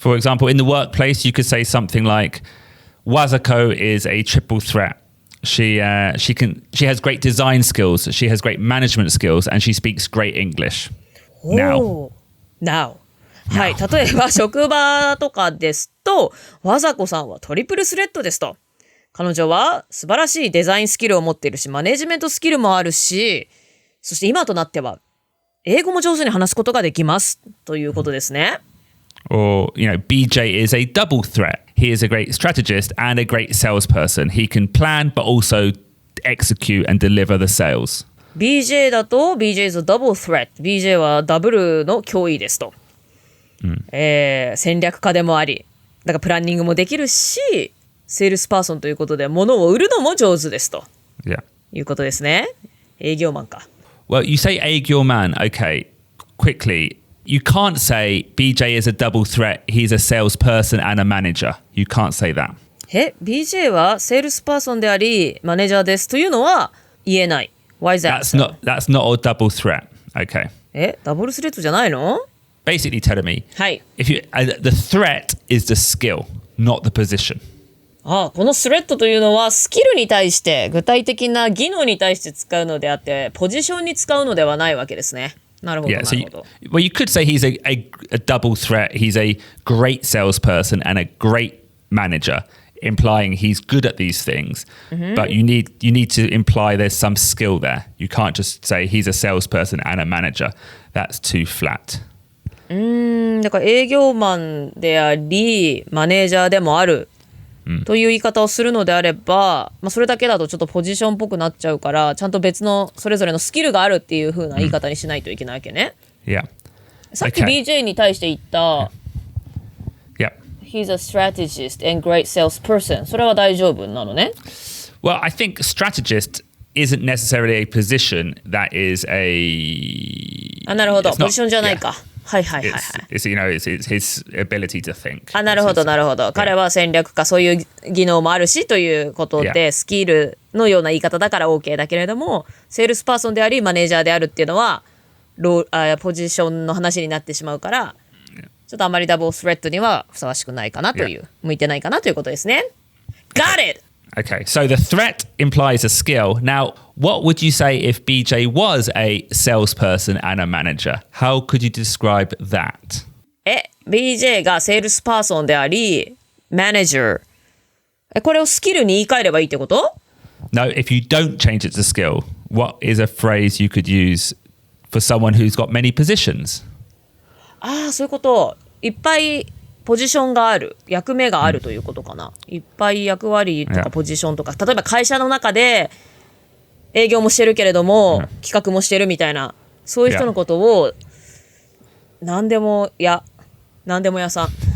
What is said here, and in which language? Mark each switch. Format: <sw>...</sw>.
<en>For example, in the workplace, you could say something like, Wazako is a triple threat. She has great design skills, she has great management skills, and she speaks great English.Now.</en> <ja>はい。例えば、職場とかですと、わざこさんはトリプルスレッドですと。彼女は素晴らしいデザインスキルを持っているし、マネジメントスキルもあるし、そして今となっては、英語も上手に話すことができます。ということですね。</ja> <en>Or, BJ is a double threat. He is a great strategist and a great salesperson. He can plan, but also execute and deliver the sales. BJ</en> <ja>だと</ja> <en>BJ is a double threat.</en> <ja>BJ はダブルの脅威ですと。戦略家でもあり、だからプランニングもできるし、セールスパーソンということで物を売るのも上手ですと。</ja> <en>Yeah.</en> <ja>いうことですね。営業マンか。</ja> <en>Well, you say 営業マン. Okay, quickly. You can't say BJ is a double threat. He's a salesperson and a manager. You can't say that.</en> <ja>BJ はセールスパーソンでありマネージャーですというのは言えない。</ja> <en>Why is that? That's not a double threat. Okay.</en> <ja>ダブルスレッドじゃないの？</ja> <en>Basically telling me,</en> <ja>はい。</ja> <en>the threat is the skill, not the position.</en> <ja>このスレッドというのはスキルに対して具体的な技能に対して使うのであってポジションに使うのではないわけですね。なるほど。</ja> <en>Yeah, so you could say he's a double threat. He's a great salesperson and a great manager, implying he's good at these things. But you need to imply there's some skill there. You can't just say he's a salesperson and a manager. That's too flat.</en> <ja>だから営業マンでありマネージャーでもあるという言い方をするのであれば、それだけだとちょっとポジションっぽくなっちゃうからちゃんと別のそれぞれのスキルがあるっていう風な言い方にしないといけないわけね。</ja> <en>Yeah.</en> <ja>さっき BJ に対して言った、</ja> <en>Yeah. He's a strategist and great salesperson.</en> <ja>それは大丈夫なのね。</ja> <en>Well, I think strategist isn't necessarily a position that is a...</en> <ja>なるほど。ポジションじゃないか。はいはいはいはい。</ja> <en>It's his ability to think.</en> <ja>なるほどなるほど。彼は戦略家そういう技能もあるしということで、スキルのような言い方だから OK だけれどもセールスパーソンでありマネージャーであるっていうのはポジションの話になってしまうからちょっとあまりダブルスレッドにはふさわしくないかなという、向いてないかなということですね。</ja> <en>Got it! Okay, so the threat implies a skill. Now, what would you say if BJ was a salesperson and a manager? How could you describe that?</en> <ja>BJ がセールスパーソンであり、マネージャー。これをスキルに言い換えればいいってこと？</ja> <en>No, if you don't change it to skill, what is a phrase you could use for someone who's got many positions?</en> <ja>そういうこと。いっぱいポジションがある、役目があるということかな。いっぱい役割とかポジションとか、例えば会社の中で営業もしてるけれども、企画もしてるみたいな、そういう人のことを何でも屋さん。</ja>